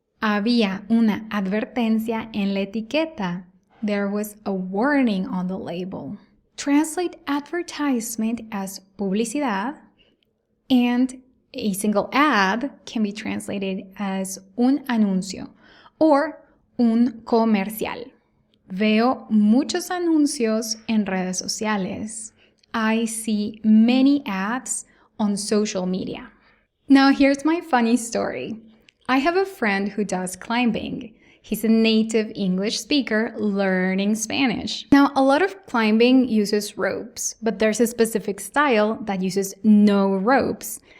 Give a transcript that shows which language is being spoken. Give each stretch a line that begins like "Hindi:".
Spanish: Había una advertencia en la etiqueta.
English: There was a warning on the label. Translate advertisement as publicidad, and a single ad can be translated as un anuncio or un comercial.
Spanish: Veo muchos anuncios en redes sociales.
English: I see many ads on social media. Now here's my funny story. I have a friend who does climbing. He's a native English speaker learning Spanish. Now, a lot of climbing uses ropes, but there's a specific style that uses no ropes.